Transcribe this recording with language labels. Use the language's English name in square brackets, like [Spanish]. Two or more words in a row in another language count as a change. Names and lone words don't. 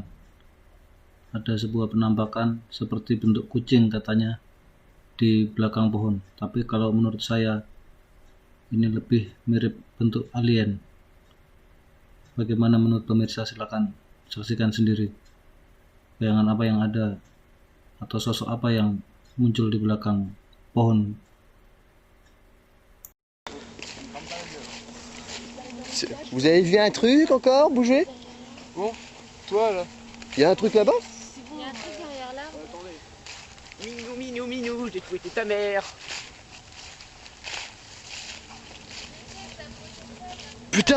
[Indonesian] Ada sebuah penampakan seperti bentuk kucing katanya di belakang pohon, tapi kalau menurut saya ini lebih mirip bentuk alien. Bagaimana menurut pemirsa? Silakan saksikan sendiri. Bayangan apa yang ada atau sosok apa yang muncul di belakang pohon. [French] Vous avez vu un truc encore bouger? Bon, toi là. Il y a un truc là-bas? Il y a un truc derrière l'arbre. Minou, minou, j'ai trouvé ta mère. Putain!